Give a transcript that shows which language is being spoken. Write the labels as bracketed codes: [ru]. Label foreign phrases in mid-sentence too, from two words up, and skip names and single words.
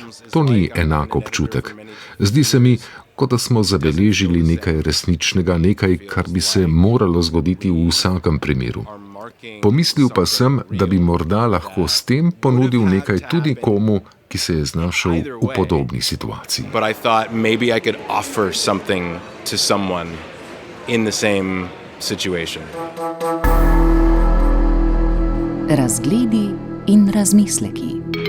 [sl] To ni enak občutek. Zdi se mi, kot da smo zabeležili nekaj resničnega, nekaj, kar bi se moralo zgoditi v vsakem primeru. Pomislil pa sem, da bi morda lahko s tem ponudil nekaj tudi komu, ki se je znašel v podobni situaciji. [en] But I thought maybe I could offer something to someone in the same situation. [sl] Razgledi in razmisleki.